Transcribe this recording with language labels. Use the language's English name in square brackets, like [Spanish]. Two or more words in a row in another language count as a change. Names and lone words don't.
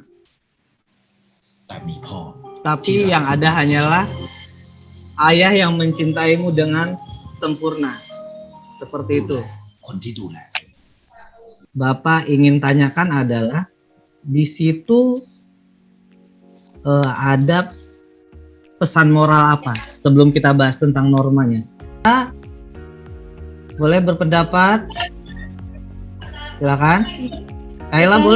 [Thai] แต่มีพ่อ [Indonesian] tapi yang ada hanyalah ayah yang mencintaimu dengan sempurna. Seperti itu. [Thai] คนที่ดูแล [Indonesian] Bapak ingin tanyakan adalah di situ ada pesan moral apa sebelum kita bahas tentang normanya. Kita boleh berpendapat? Silakan. Kayla boleh?